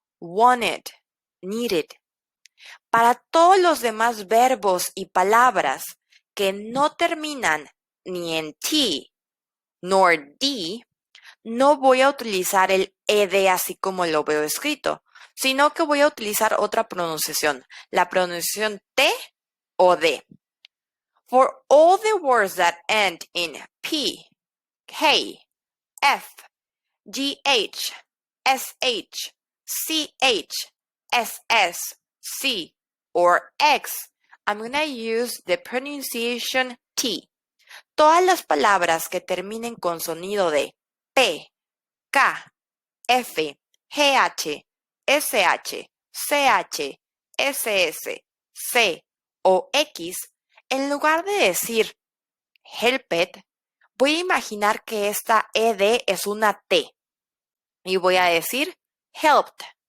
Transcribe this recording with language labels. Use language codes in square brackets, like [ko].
[en] Wanted, needed. [es] Para todos los demás verbos y palabras que no terminan ni en T nor D, no voy a utilizar el ed así como lo veo escrito, sino que voy a utilizar otra pronunciación, la pronunciación T o D. [en] For all the words that end in P, K, F, GH, SH, CH, SS, C, or X, I'm going to use the pronunciation T. [es] Todas las palabras que terminen con sonido de P, K, F, GH, SH, CH, SS, C o X, en lugar de decir helped, voy a imaginar que esta ed es una T y voy a decir helped.